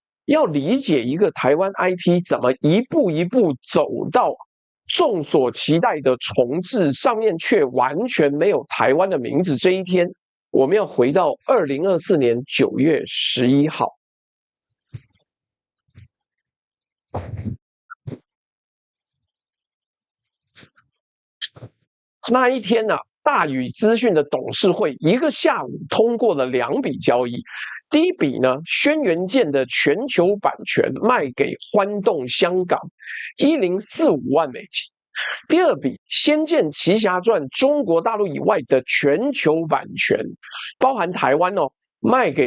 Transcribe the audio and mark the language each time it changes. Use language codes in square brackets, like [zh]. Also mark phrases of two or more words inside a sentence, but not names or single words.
[zh] 要理解一個台灣 IP 怎麼一步一步走到眾所期待的重置，上面卻完全沒有台灣的名字這一天，我們要回到2024年9月11號。那一天呢，大宇資訊的董事會一個下午通過了2筆交易。第一筆呢，軒轅劍的全球版權賣給歡動香港1045萬美金。第二筆，《仙劍奇俠傳》中國大陸以外的全球版權，包含台灣哦，賣給